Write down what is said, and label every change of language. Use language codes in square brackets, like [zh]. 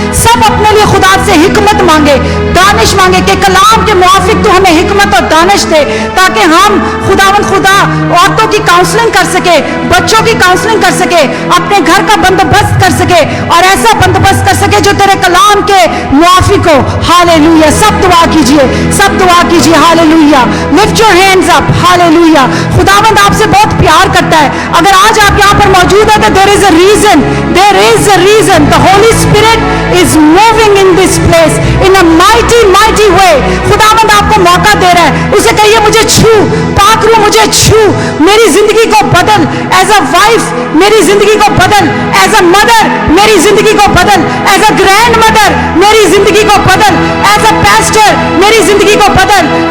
[ur] سب اپنے لیے خدا سے حکمت مانگے, دانش مانگے کہ کلام کے موافق تو ہمیں حکمت اور دانش دے, تاکہ ہم خداوند خدا عورتوں کی کاؤنسلنگ کر سکے, بچوں کی کاؤنسلنگ کر سکے, اپنے گھر کا بندوبست کر سکے, اور ایسا بندوبست کر سکے جو تیرے کلام کے موافق ہو. ہالےلویا. سب دعا کیجئے, سب دعا کیجئے. ہالےلویا. [en] Lift your hands up. [ur] ہالےلویا. خداوند آپ سے بہت پیار کرتا ہے. اگر آج آپ یہاں پر موجود ہیں تو [en] there is a reason, there is a reason. The Holy Spirit is moving in this place in a mighty mighty way. [ur] خداوند آپ کو موقع دے رہا ہے. اسے کہیے مجھے چھو, پاک روح مجھے چھو, میری زندگی کو بدل. [en] as a wife [ur] میری زندگی کو بدل, [en] as a mother [ur] میری زندگی کو بدل, [en] as a grandmother [ur] میری زندگی کو بدل, [en] as a pastor [ur] میری زندگی کو بدل.